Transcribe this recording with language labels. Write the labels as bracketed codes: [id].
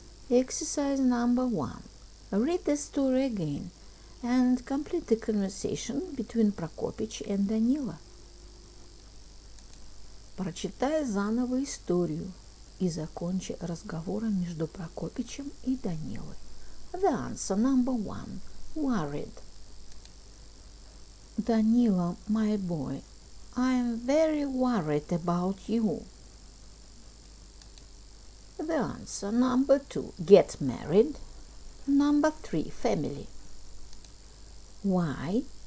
[en] Exercise number 1. Read the story again and complete the conversation between Prokopich and Danila. [ru] Прочитай заново историю и закончи разговором между Прокопичем и Данилой. [en] The answer number 1. Worried. Danila, my boy, I am very worried about you. The answer number 2. Get married. Number 3. Family. Why?